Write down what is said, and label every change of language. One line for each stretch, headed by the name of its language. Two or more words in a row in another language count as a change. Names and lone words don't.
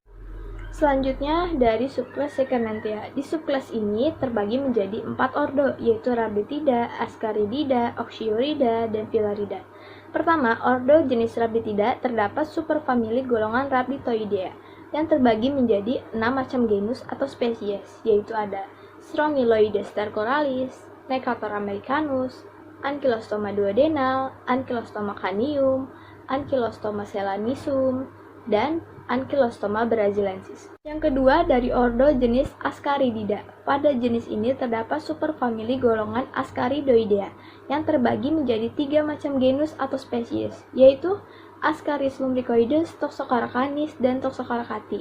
Indonesian: Selanjutnya dari subkelas Secernentea. Di subkelas ini terbagi menjadi 4 ordo, yaitu Rhabditida, Ascaridida, Oxyurida, dan Filarida. Pertama, ordo jenis Rhabditida terdapat superfamili golongan Rhabditoidea yang terbagi menjadi 6 macam genus atau spesies, yaitu ada Strongyloides stercoralis, Necator americanus, Ankylostoma duodenal, Ankylostoma canium, Ankylostoma selanisum, dan Ankylostoma braziliensis. Yang kedua dari ordo jenis Ascaridida. Pada jenis ini terdapat superfamili golongan Ascaridoidea yang terbagi menjadi 3 macam genus atau spesies, yaitu Ascaris lumbricoides, Toxocarcanis, dan Toxocarcati.